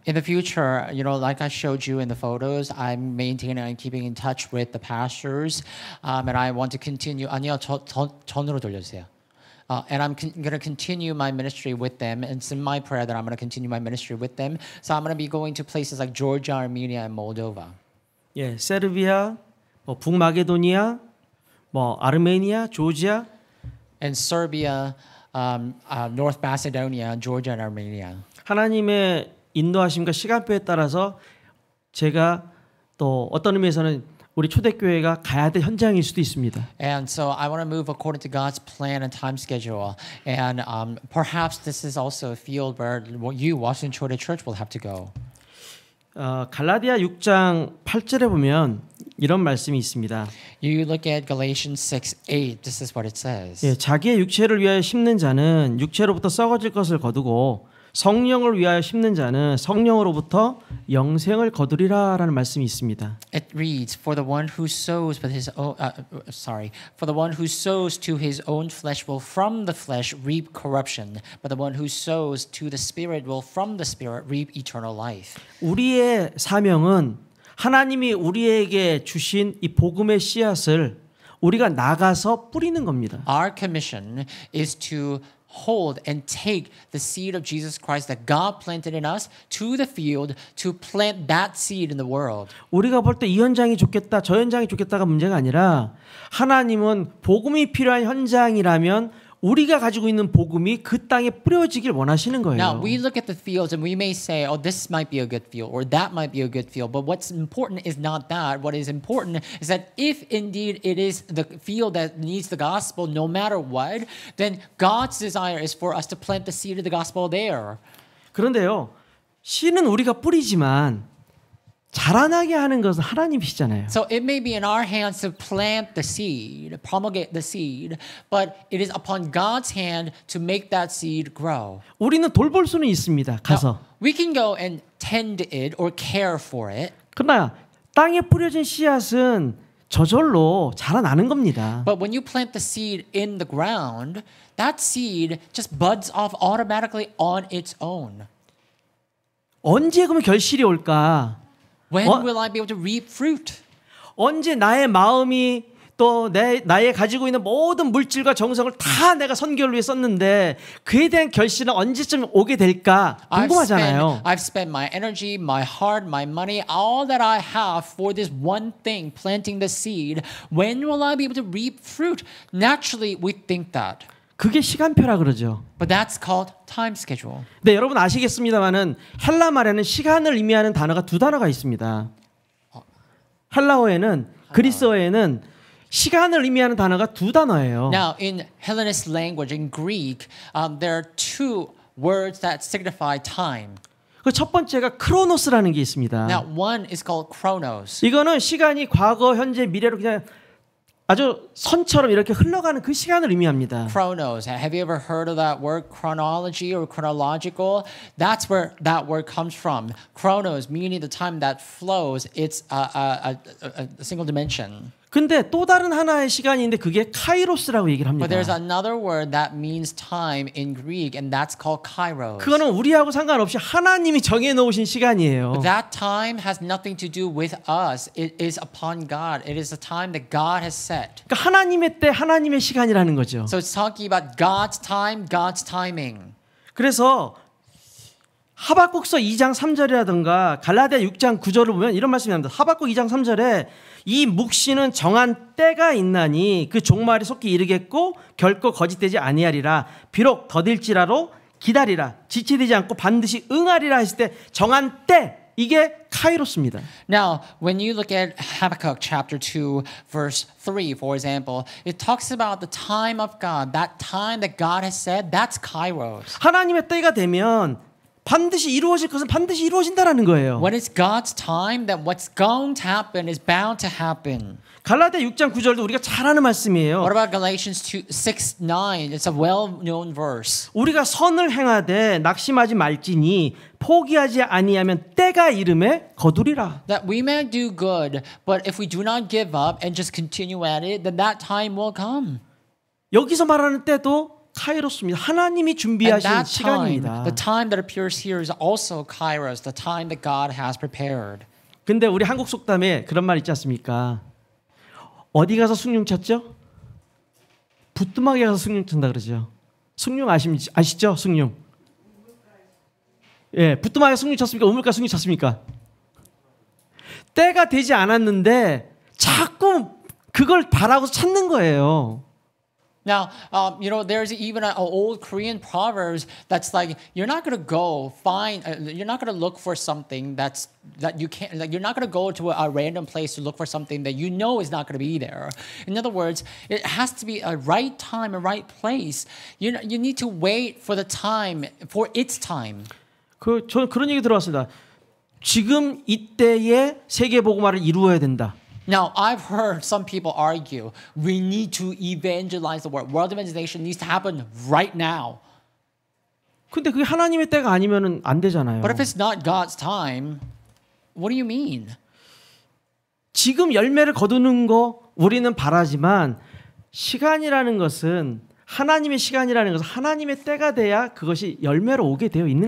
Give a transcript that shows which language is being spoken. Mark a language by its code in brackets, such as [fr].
[en] That in the future, like I showed you in the photos, I'm maintaining and keeping in touch with the pastors, and I want to continue. [ko] 아니요, 전으로 돌려주세요. [en] And I'm going to continue my ministry with them. And it's in my prayer that I'm going to continue my ministry with them. So I'm going to be going to places like Georgia, Armenia, and Moldova. [ko] 예, 세르비아, 북마게도니아, 뭐 아르메니아, 조지아 [en] And Serbia, North Macedonia, Georgia, and Armenia. [ko] 하나님의 인도하심과 시간표에 따라서 제가 또 어떤 의미에서는 우리 초대교회가 가야 될 현장일 수도 있습니다. [en] And so I want to move according to God's plan and time schedule. And perhaps this is also a field where you, Washington Chote Church, will have to go. [ko] 갈라디아 6장 8절에 보면 이런 말씀이 있습니다. [en] You look at Galatians 6:8. This is what it says. [ko] 예, 자기의 육체를 위하여 심는 자는 육체로부터 썩어질 것을 거두고 성령을 위하여 심는 자는 성령으로부터 영생을 거두리라라는 말씀이 있습니다. [en] It reads, "For the one who sows with his own, for the one who sows to his own flesh will from the flesh reap corruption, but the one who sows to the Spirit will from the Spirit reap eternal life." [ko] 우리의 사명은 하나님이 우리에게 주신 이 복음의 씨앗을 우리가 나가서 뿌리는 겁니다. [en] Our commission is to hold and take the seed of Jesus Christ that God planted in us to the field to plant that seed in the world. [ko] 우리가 볼 때 이 현장이 좋겠다, 저 현장이 좋겠다가 문제가 아니라 하나님은 복음이 필요한 현장이라면 우리가 가지고 있는 복음이 그 땅에 뿌려지길 원하시는 거예요. [en] Now we look at the fields and we may say, "Oh, this might be a good field, or that might be a good field." But what's important is not that. What is important is that if indeed it is the field that needs the gospel, no matter what, then God's desire is for us to plant the seed of the gospel there. [ko] 그런데요, 씨는 우리가 뿌리지만 자라나게 하는 것은 하나님이시잖아요. [en] So it may be in our hands to plant the seed, promulgate the seed, but it is upon God's hand to make that seed grow. [ko] 우리는 돌볼 수는 있습니다. 가서. [en] Now, we can go and tend it or care for it. [ko] 그러나 땅에 뿌려진 씨앗은 저절로 자라나는 겁니다. [en] But when you plant the seed in the ground, that seed just buds off automatically on its own. [ko] 언제 그러면 결실이 올까? [en] When will I be able to reap fruit? [ko] 언제 나의 마음이 또 나의 가지고 있는 모든 물질과 정성을 다 내가 선교를 위해 썼는데 그에 대한 결실은 언제쯤 오게 될까 궁금하잖아요. [en] I've spent my energy, my heart, my money, all that I have for this one thing, planting the seed. When will I be able to reap fruit? Naturally, we think that. [ko] 그게 시간표라 그러죠. [en] But that's called time schedule. [ko] 네, 여러분 아시겠습니다만은 헬라 말에는 시간을 의미하는 단어가 두 단어가 있습니다. 헬라어에는 그리스어에는 시간을 의미하는 단어가 두 단어예요. [en] Now, in Hellenist language, in Greek, there are two words that signify time. [ko] 그 첫 번째가 크로노스라는 게 있습니다. [en] Now, one is called chronos. [ko] 이거는 시간이 과거, 현재, 미래로 그냥 아주 선처럼 이렇게 흘러가는 그 시간을 의미합니다. [en] Chronos. Have you ever heard of that word chronology or chronological? That's where that word comes from. Chronos, meaning the time that flows. It's a single dimension. [ko] 근데 또 다른 하나의 시간이 있는데 그게 카이로스라고 얘기를 합니다. [en] But there's another word that means time in Greek, and that's called kairos. [ko] 그거는 우리하고 상관없이 하나님이 정해 놓으신 시간이에요. [en] But that time has nothing to do with us. It is upon God. It is the time that God has set. [ko] 그러니까 하나님의 때 하나님의 시간이라는 거죠. [en] So it's talking about God's time, God's timing. [ko] 그래서 하박국서 2장 3절이라든가 갈라디아 6장 9절을 보면 이런 말씀이 나옵니다. 하박국 2장 3절에 이 묵시는 정한 때가 있나니 그 종말이 속히 이르겠고 결코 거짓되지 아니하리라. 비록 더딜지라도 기다리라. 지체되지 않고 반드시 응하리라 했을 때 정한 때 이게 카이로스입니다. [en] Now, when you look at Habakkuk chapter 2, verse 3, for example, it talks about the time of God. That time that God has said, that's kairos. [ko] 하나님의 때가 되면 반드시 이루어질 것은 반드시 이루어진다라는 거예요. [en] When it's God's time, then what's going to happen is bound to happen. [ko] 갈라디아 6장 9절도 우리가 잘 아는 말씀이에요. [en] What about Galatians 6:9? It's a well-known verse. [ko] 우리가 선을 행하되 낙심하지 말지니 포기하지 아니하면 때가 이름에 거두리라. [en] That we may do good, but if we do not give up and just continue at it, then that time will come. [ko] 여기서 말하는 때도 카이로스입니다. 하나님이 [en] And [ko] 준비하신 [en] that time, [ko] 시간입니다. [en] the time that appears here is also kairos, the time that God has prepared. [ko] 근데 우리 한국 속담에 그런 말 있지 않습니까? 어디 가서 숭늉 쳤죠? 부뚜막에 가서 숭늉 쳤다 그러죠. 숭늉 아시죠? 숭늉. 예, 부뚜막에 숭늉 쳤습니까? 우물가 숭늉 쳤습니까? 때가 되지 않았는데 자꾸 그걸 바라고 찾는 거예요. [en] Now, there's even an old Korean proverbs that's like you're not gonna go find, you're not gonna look for something that you can't, like you're not gonna go to a random place to look for something that you know is not gonna be there. In other words, it has to be a right time, a right place. You need to wait for the time, for its time. [ko] 저는 그런 얘기 들어봤습니다. 지금 이때에 세계 복음화를 이루어야 된다. [en] Now, I've heard some people argue we need to evangelize the world. World evangelization needs to happen right now. [ko] 근데 그게 하나님의 때가 아니면은 안 되잖아요. [en] But if it's not God's time, what do you mean? [ko] 지금 열매를 거두는 거 우리는 바라지만 시간이라는 것은 하나님의 시간이라는 것은 하나님의 때가 돼야 그것이 열매로 오게 되어 있는